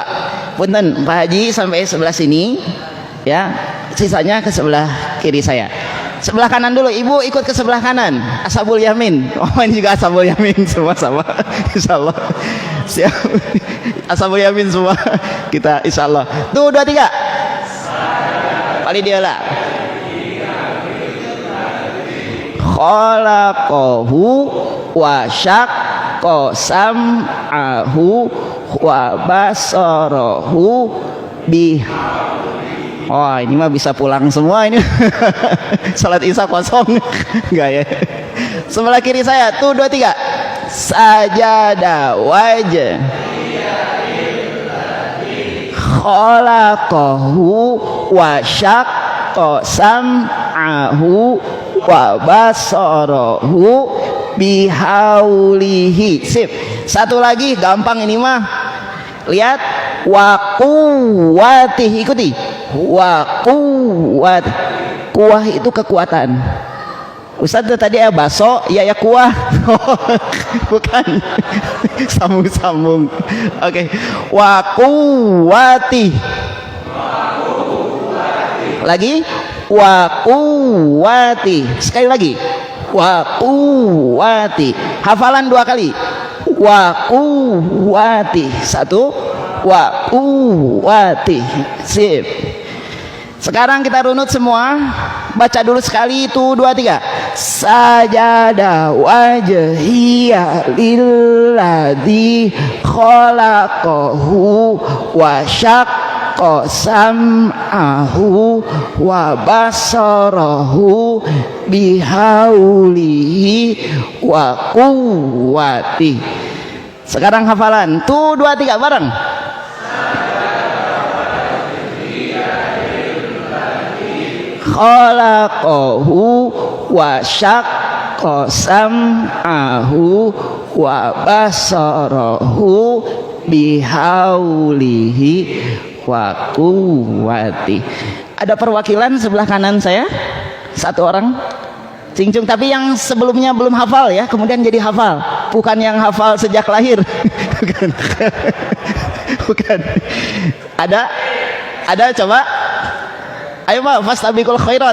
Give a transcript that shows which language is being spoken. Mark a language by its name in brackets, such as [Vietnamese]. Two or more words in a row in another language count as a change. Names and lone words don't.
[Indonesian] Punten Pak Haji sampai sebelah sini ya, sisanya ke sebelah kiri saya. Sebelah kanan dulu, ibu ikut ke sebelah kanan. [Arabic] أصحاب اليمين. [Indonesian] Oh, ini juga [Arabic] أصحاب اليمين [Indonesian] semua sama. Insyaallah. Siap. [Arabic] أصحاب اليمين [Indonesian] semua. Kita insyaallah. Tuh 2 3. Kali dia lah. [Arabic] خلقه وشق سمعه وبصره ب. [Indonesian] Oh, ini mah bisa pulang semua ini. Salat Isya kosong. Enggak ya. Sebelah kiri saya, tuh 2 3. [Arabic] سجد وجه خلقه وشق سمعه وبصره بحوله. [Indonesian] Sip. Satu lagi gampang ini mah. Lihat [Arabic] وقوته, [Indonesian] ikuti. [Arabic] وقوة. [Indonesian] Kuah itu kekuatan. Ustaz tadi ya baso, ya kuah. Bukan. Sambung-sambung. Oke. [Arabic] وقوتي. Lagi. وقوتي. [Indonesian] Sekali lagi. [Arabic] وقوتي. [Indonesian] Hafalan 2 kali. [Arabic] وقوتي. 1. وقوتي. [Indonesian] Sip. Sekarang kita runut semua. Baca dulu sekali itu 2 3. [Arabic] سجد وجهي للذي خلقه وشق سمعه وبصره بحوله وقوتي. [Indonesian] Sekarang hafalan. Tuh 2 3 bareng. [Arabic] خلقه وشق سمعه وبصره بحوله وقوتي. [Indonesian] Ada perwakilan sebelah kanan saya satu orang cincung, tapi yang sebelumnya belum hafal ya, kemudian jadi hafal, bukan yang hafal sejak lahir. Bukan. Bukan. Ada coba, ayo Pak, [Arabic] فاستبقوا الخيرات.